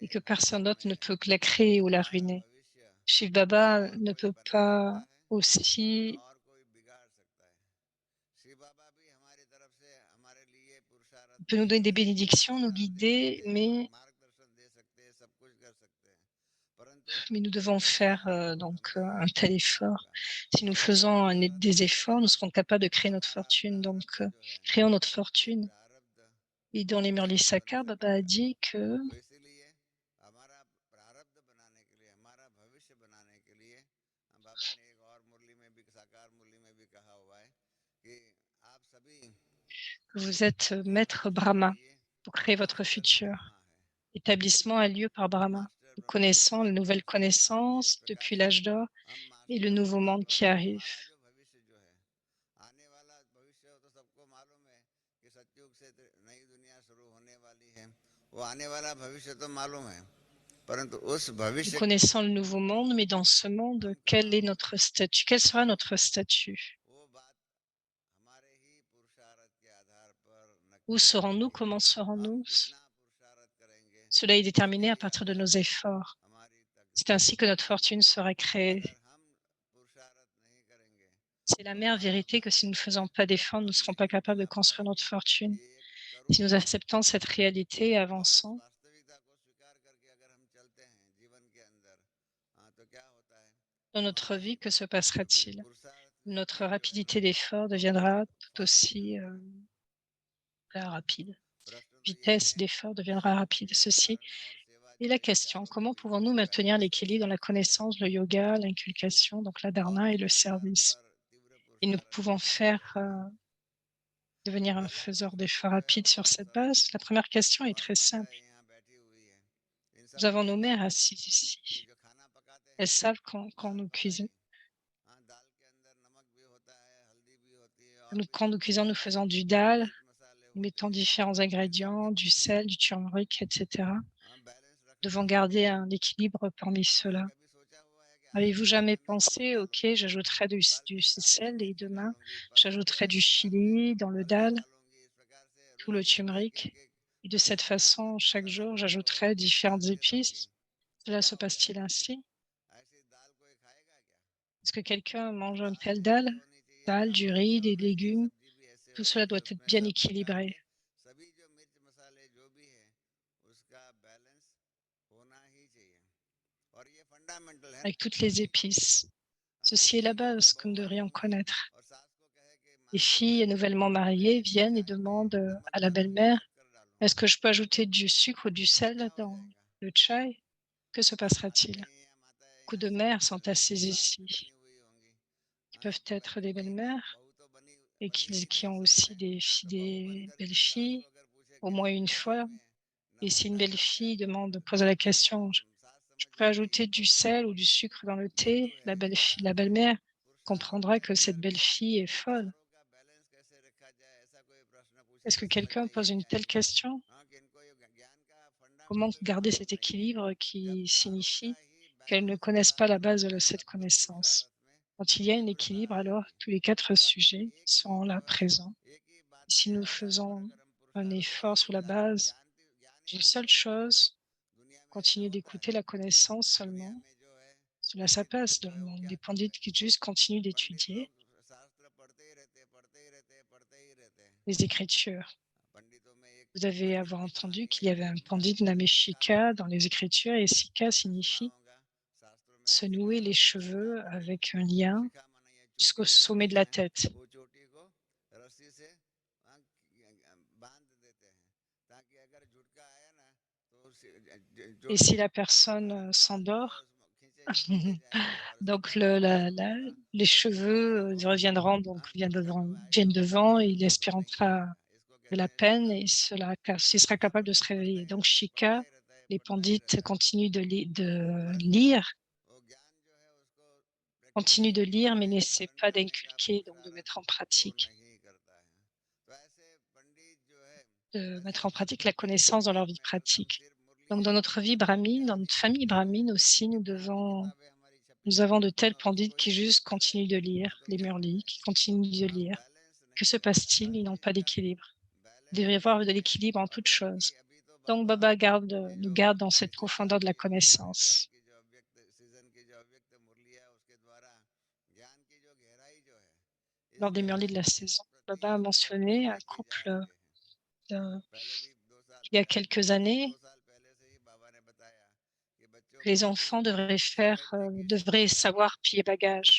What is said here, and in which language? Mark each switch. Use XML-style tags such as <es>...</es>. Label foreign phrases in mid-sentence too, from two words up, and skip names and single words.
<fr>et que personne d'autre ne peut que la créer ou la ruiner. Shiv Baba ne peut pas aussi il peut nous donner des bénédictions, nous guider, mais nous devons faire un tel effort. Si nous faisons des efforts, nous serons capables de créer notre fortune. Donc, créons notre fortune. Et dans les Murli Sakar, Baba a dit que</fr> <hi>तो इसीलिए हमारा प्रारब्ध बनाने के लिए हमारा भविष्य बनाने के लिए बाबा ने एक और मुरली में भी साकार मुरली में भी कहा हुआ है कि आप सभी</hi> <fr>vous êtes maître Brahma pour créer votre futur. Établissement a lieu par Brahma. Nous connaissons les nouvelles connaissances depuis l'âge d'or et le nouveau monde qui arrive.</fr> <hi>हमारा जो भविष्य जो है आने वाला भविष्य तो सबको मालूम है कि सतयुग से नई दुनिया शुरू होने वाली है वो आने वाला भविष्य तो मालूम है परंतु उस</hi> <fr>Nous</fr> <hi>भविष्य</hi> <fr>connaissons le nouveau monde, mais dans ce monde, quel est notre statut? Quel sera notre statut?</fr> <hi>वो बात हमारे ही पुरुषार्थ के आधार पर</hi> <fr>Où</fr> <hi>नक्की</hi> <fr>serons-nous?</fr> <hi>होगी।</hi> <fr>Comment</fr> <hi>हम</hi> <fr>serons-nous?</fr> <hi>जितना पुरुषार्थ करेंगे</hi> <fr>Cela est déterminé à</fr> <hi>उतनी</hi> <fr>partir de</fr> <hi>ज्यादा</hi> <fr>nos efforts.</fr> <hi>हमारी</hi> <fr>C'est</fr> <hi>तकदीर</hi> <fr>ainsi que notre fortune sera créée.</fr> <hi>अगर हम पुरुषार्थ नहीं करेंगे</hi> <fr>C'est la mère vérité que si nous ne faisons pas d'efforts, nous ne serons pas capables de construire notre fortune.</fr> <hi>ये एक</hi> <fr>Si nous acceptons cette réalité et avançons</fr> <hi>वास्तविकता को स्वीकार करके अगर हम चलते हैं जीवन के अंदर तो क्या होता है</hi> <fr>dans notre vie, que se passera-t-il?</fr> <hi>पुरुषार्थ</hi> <fr>Notre rapidité d'effort deviendra tout aussi rapide.</fr> <hi>प्रश्न तो ये</hi> <fr>Vitesse</fr> <hi>है</hi> <fr>d'effort deviendra rapide.</fr> <hi>योग</hi> <fr>Ceci</fr> <hi>साधना और सेवा</hi> <fr>est</fr> <hi>जो</hi> <fr>la</fr> <hi>है</hi> <fr>question.</fr> <hi>क्या</hi> <fr>Comment</fr> <hi>उनके</hi> <fr>pouvons-nous</fr> <hi>बीच</hi> <fr>maintenir</fr> <hi>बैलेंस</hi> <fr>l'équilibre dans la connaissance, le yoga, l'inculcation, donc la</fr> <hi>और</hi> <fr>dharma et le</fr> <hi>इसके आधार</hi> <fr>service?</fr> <hi>पर तीव्र</hi> <fr>Et nous</fr> <hi>पुरुषार्थ</hi> <fr>pouvons</fr> <hi>करना चाहिए</hi> <fr>faire devenir un</fr> <hi>पहला</hi> <fr>faiseur</fr> <hi>प्रश्न</hi> <fr>d'efforts</fr> <hi>जो है</hi> <fr>rapide</fr> <hi>वो</hi> <fr>sur</fr> <hi>बहुत</hi> <fr>cette</fr> <hi>सरल</hi> <fr>base.</fr> <hi>है</hi> <fr>La première question est</fr> <hi>और</hi> <fr>très simple.</fr> <hi>माताएं यहाँ बैठी हुई है इन</hi> <fr>Nous</fr> <hi>सबको</hi> <fr>avons</fr> <hi>ये</hi> <fr>nos mères</fr> <hi>मालूम है</hi> <fr>assises</fr> <hi>कि</hi> <fr>ici.</fr> <hi>जो खाना पकाते</hi> <fr>Elles</fr> <hi>हैं</hi> <fr>savent quand nous</fr> <hi>बताइए</hi> <fr>cuisinons.</fr> <hi>दाल के अंदर नमक भी होता है हल्दी भी होती है और भी</hi> <fr>Quand nous cuisons, nous faisons du dal,</fr> <hi>मिर्च मसाले</hi> <fr>nous</fr> <hi>होते</hi> <fr>mettons</fr> <hi>हैं</hi> <fr>différents</fr> <hi>इन सब के</hi> <fr>ingrédients, du</fr> <hi>बीच में</hi> <fr>sel, du turmeric, etc.</fr> <hi>बैलेंस</hi> <fr>Nous</fr> <hi>रखना</hi> <fr>devons</fr> <hi>है</hi> <fr>garder un équilibre parmi</fr> <hi>आपने</hi> <fr>ceux-là.</fr> <hi>कभी सोचा हुआ है कि आज</hi> <fr>Avez-vous</fr> <hi>दाल के</hi> <fr>jamais</fr> <hi>अंदर नमक</hi> <fr>pensé, OK,</fr> <hi>डालूंगी</hi> <fr>j'ajouterai</fr> <hi>कल</hi> <fr>du</fr> <hi>मैं दाल में</hi> <fr>sel et</fr> <hi>मिर्ची</hi> <fr>demain,</fr> <hi>डालूंगी परसों</hi> <fr>j'ajouterai du</fr> <hi>दोबारा दाल में</hi> <fr>chili dans le</fr> <hi>हल्दी</hi> <fr>dal,</fr> <hi>डालूंगी इस प्रकार से</hi> <fr>tout</fr> <hi>रोज</hi> <fr>le</fr> <hi>एक</hi> <fr>turmeric?</fr> <hi>एक</hi> <fr>Et de cette</fr> <hi>एक एक</hi> <fr>façon, chaque</fr> <hi>मसाला</hi> <fr>jour,</fr> <hi>रोज</hi> <fr>j'ajouterai différentes</fr> <hi>डालती रहूंगी</hi> <fr>épices. Cela</fr> <hi>क्या</hi> <fr>se</fr> <hi>हो</hi> <fr>passe-t-il</fr> <hi>जाएगा</hi> <fr>ainsi?</fr> <hi>ऐसी दाल कोई खाएगा क्या</hi> <fr>Est-ce que quelqu'un mange un</fr> <hi>दाल</hi> <fr>tel</fr> <hi>ऐसी</hi> <fr>dal?</fr> <hi>होनी चाहिए</hi> <fr>Dal, du</fr> <hi>चावल</hi> <fr>riz,</fr> <hi>ऐसे</hi> <fr>des</fr> <hi>होने चाहिए</hi> <fr>légumes,</fr> <hi>सब्जी भी ऐसे</hi> <fr>tout</fr> <hi>होनी</hi> <fr>cela</fr> <hi>चाहिए</hi> <fr>doit être</fr> <hi>उसमें</hi> <fr>bien</fr> <hi>सब प्रकार</hi> <fr>équilibré.</fr> <hi>के सभी जो मिर्च मसाले जो भी है उसका बैलेंस होना ही चाहिए और ये फंडामेंटल है</hi> <fr>Avec toutes les épices. Ceci est la</fr> <hi>नई</hi> <fr>base que</fr> <hi>बहू</hi> <fr>nous</fr> <hi>आई</hi> <fr>devrions</fr> <hi>होंगी</hi> <fr>connaître.</fr> <hi>और सास को कहे कि</hi> <fr>Les</fr> <hi>माँ</hi> <fr>filles nouvellement mariées viennent et</fr> <hi>चाय में</hi> <fr>demandent</fr> <hi>नमक</hi> <fr>à la</fr> <hi>डालूं या</hi> <fr>belle-mère,</fr> <hi>शक्कर डालूं</hi> <fr>est-ce que je peux ajouter du sucre ou du</fr> <hi>क्या</hi> <fr>sel</fr> <hi>हो</hi> <fr>dans</fr> <hi>जाएगा</hi> <fr>le chai? Que se passera-t-il?</fr> <hi>माताएं या माताएं</hi> <fr>Beaucoup</fr> <hi>यहाँ</hi> <fr>de</fr> <hi>सब</hi> <fr>mères</fr> <hi>बैठी</hi> <fr>sont</fr> <hi>हुई होंगी</hi> <fr>assises</fr> <hi>सास भी</hi> <fr>ici,</fr> <hi>बनी हुई होंगी</hi> <fr>qui peuvent être</fr> <hi>बहन</hi> <fr>des</fr> <hi>नहीं तो</hi> <fr>belles-mères</fr> <hi>बहू तो बनी</hi> <fr>et</fr> <hi>बनी ही</hi> <fr>qui</fr> <hi>थी</hi> <fr>ont</fr> <hi>सही</hi> <fr>aussi</fr> <hi>में तो बहू बन</hi> <fr>des</fr> <hi>करके सास को</hi> <fr>belles-filles,</fr> <hi>अगर पूछे</hi> <fr>au</fr> <hi>कि</hi> <fr>moins une</fr> <hi>नहीं चाय</hi> <fr>fois.</fr> <hi>में</hi> <fr>Et</fr> <hi>नमक</hi> <fr>si une</fr> <hi>डालूं या</hi> <fr>belle-fille pose la</fr> <hi>शक्कर</hi> <fr>question,</fr> <hi>डालूं सास</hi> <fr>je</fr> <hi>समझ</hi> <fr>peux</fr> <hi>जाएगी</hi> <fr>ajouter</fr> <hi>ये</hi> <fr>du</fr> <hi>बहू</hi> <fr>sel ou du sucre dans le</fr> <hi>भोलू</hi> <fr>thé?</fr> <hi>है</hi> <fr>La belle-mère</fr> <hi>पुरुषार्थ</hi> <fr>comprendra que</fr> <hi>नहीं</hi> <fr>cette</fr> <hi>करती</hi> <fr>belle-fille est folle.</fr> <hi>चारों का बैलेंस कैसे रखा जाए ऐसा कोई प्रश्न पूछे</hi> <fr>Est-ce que</fr> <hi>तो समझ</hi> <fr>quelqu'un</fr> <hi>में</hi> <fr>pose</fr> <hi>यही</hi> <fr>une telle</fr> <hi>आएगा</hi> <fr>question?</fr> <hi>हाँ कि इनको ये ज्ञान का</hi> <fr>Comment</fr> <hi>फंडामेंटल ही</hi> <fr>garder</fr> <hi>मालूम</hi> <fr>cet</fr> <hi>नहीं है</hi> <fr>équilibre</fr> <hi>जब</hi> <fr>qui</fr> <hi>चारों का</hi> <fr>signifie</fr> <hi>ही</hi> <fr>qu'elles ne</fr> <hi>बैलेंस</hi> <fr>connaissent pas</fr> <hi>चारों</hi> <fr>la</fr> <hi>का</hi> <fr>base de cette</fr> <hi>बैकअप</hi> <fr>connaissance?</fr> <hi>पुरुषार्थ में</hi> <fr>Quand il y a un</fr> <hi>तीव्रता</hi> <fr>équilibre, alors</fr> <hi>आएगी</hi> <fr>tous les quatre</fr> <hi>बाकी</hi> <fr>sujets</fr> <hi>एक ही</hi> <fr>sont là</fr> <hi>जो है</hi> <fr>présents.</fr> <hi>एक ही बात</hi> <fr>Si</fr> <hi>के</hi> <fr>nous</fr> <hi>आधार पर</hi> <fr>faisons</fr> <hi>अगर हम</hi> <fr>un</fr> <hi>पुरुषार्थ</hi> <fr>effort</fr> <hi>करेंगे</hi> <fr>sur la</fr> <hi>सारा</hi> <fr>base</fr> <hi>ज्ञान ही</hi> <fr>d'une seule</fr> <hi>सुंदर है</hi> <fr>chose,</fr> <hi>दुनिया में ऐसा</hi> <fr>continuer</fr> <hi>होता है</hi> <fr>d'écouter la connaissance</fr> <hi>दुनिया</hi> <fr>seulement,</fr> <hi>में जो है</hi> <fr>cela ça passe</fr> <hi>पंडित</hi> <fr>dans</fr> <hi>जो</hi> <fr>le</fr> <hi>है वो</hi> <fr>monde.</fr> <hi>क्या</hi> <fr>Les pandits</fr> <hi>करते हैं</hi> <fr>qui juste continuent</fr> <hi>पंडित</hi> <fr>d'étudier</fr> <hi>लोग शास्त्र पढ़ते ही रहते हैं पढ़ते ही रहते हैं पढ़ते ही रहते हैं</hi> <fr>les écritures.</fr> <hi>पंडितों में एक</hi> <fr>Vous avez</fr> <hi>पंडित</hi> <fr>avoir</fr> <hi>की</hi> <fr>entendu</fr> <hi>कहानी</hi> <fr>qu'il</fr> <hi>है</hi> <fr>y</fr> <hi>कि</hi> <fr>avait un pandit</fr> <hi>ब्रह्मा</hi> <fr>nommé</fr> <hi>ने शिखा</hi> <fr>Shika dans les écritures, et Shika</fr> <hi>आपने सुना</hi> <fr>signifie</fr> <hi>होगा शास्त्रों में</hi> <fr>se</fr> <hi>ऐसी</hi> <fr>nouer les</fr> <hi>कहानी है शिखा</hi> <fr>cheveux</fr> <hi>माने</hi> <fr>avec un lien</fr> <hi>शिखा माने ये</hi> <fr>jusqu'au</fr> <hi>चोटी जो</hi> <fr>sommet</fr> <hi>होती</hi> <fr>de la</fr> <hi>है</hi> <fr>tête.</fr> <hi>वो चोटी को रस्सी से बांध देते हैं ताकि अगर झुटका आया ना तो</hi> <fr>Et</fr> <hi>चोटी</hi> <fr>si la personne</fr> <hi>बाल जो है</hi> <fr>s'endort,</fr> <hi>उसमें खींचे जाएंगे और</hi> <fr>donc</fr> <hi>सीधा वापस आ जाएगा</hi> <fr>les</fr> <hi>और किसी किसी</hi> <fr>cheveux</fr> <hi>को</hi> <fr>reviendront, donc</fr> <hi>हाँ किसी को आएगा</hi> <fr>viennent</fr> <hi>और किसी</hi> <fr>devant, et</fr> <hi>किसी</hi> <fr>il</fr> <hi>को तो नहीं</hi> <fr>expérimentera</fr> <hi>आएगा इसको</hi> <fr>de</fr> <hi>कहते</hi> <fr>la</fr> <hi>हैं</hi> <fr>peine</fr> <hi>शिखा</hi> <fr>et il</fr> <hi>हाँ</hi> <fr>sera</fr> <hi>तो</hi> <fr>capable de se</fr> <hi>पंडित</hi> <fr>réveiller.</fr> <hi>पढ़ता</hi> <fr>Donc</fr> <hi>ही रहता है पढ़ता</hi> <fr>Shika,</fr> <hi>ही रहता है</hi> <fr>les</fr> <hi>पढ़ता ही</hi> <fr>pandits</fr> <hi>रहता है</hi> <fr>continuent de</fr> <hi>परंतु</hi> <fr>lire,</fr> <hi>वो ज्ञान जो है उसको प्रैक्टिकली</hi> <fr>mais</fr> <hi>अप्लाई</hi> <fr>n'essaient pas</fr> <hi>करने का</hi> <fr>d'inculquer, donc de</fr> <hi>पुरुषार्थ</hi> <fr>mettre en</fr> <hi>वो</hi> <fr>pratique,</fr> <hi>नहीं करता है तो ऐसे पंडित जो है</hi> <fr>de</fr> <hi>ऐसे</hi> <fr>mettre en pratique la</fr> <hi>पंडित</hi> <fr>connaissance dans leur</fr> <hi>पंडित</hi> <fr>vie</fr> <hi>में अगर सब</hi> <fr>pratique.</fr> <hi>सिर्फ</hi> <fr>Donc</fr> <hi>मुरलियाँ</hi> <fr>dans</fr> <hi>ही</hi> <fr>notre vie</fr> <hi>सुनते रहे</hi> <fr>brahmine, dans</fr> <hi>ज्ञान</hi> <fr>notre</fr> <hi>ही</hi> <fr>famille</fr> <hi>सुनते रहे</hi> <fr>brahmine aussi,</fr> <hi>कितना भी किताबें हमारी छपी</hi> <fr>nous</fr> <hi>रहती</hi> <fr>avons</fr> <hi>है</hi> <fr>de tels</fr> <hi>उसमें</hi> <fr>pandits</fr> <hi>उसको</hi> <fr>qui</fr> <hi>ही</hi> <fr>juste</fr> <hi>सुनते रहे</hi> <fr>continuent de lire,</fr> <hi>हाँ तो</hi> <fr>les</fr> <hi>क्या</hi> <fr>murlis, qui</fr> <hi>बनेगा</hi> <fr>continuent de</fr> <hi>हाँ</hi> <fr>lire.</fr> <hi>बैलेंस</hi> <fr>Que</fr> <hi>नहीं</hi> <fr>se</fr> <hi>होगा</hi> <fr>passe-t-il?</fr> <hi>अगर</hi> <fr>Ils n'ont pas</fr> <hi>इनका</hi> <fr>d'équilibre. Il</fr> <hi>बैलेंस</hi> <fr>devrait y</fr> <hi>नहीं</hi> <fr>avoir de</fr> <hi>है</hi> <fr>l'équilibre en</fr> <hi>और</hi> <fr>toutes</fr> <hi>जबकि</hi> <fr>choses.</fr> <hi>अभी तो</hi> <fr>Donc, Baba nous garde dans cette profondeur de la connaissance. Lors des Murlis de la saison, Baba a mentionné un couple il y a quelques années que les enfants devraient savoir plier bagage.</fr>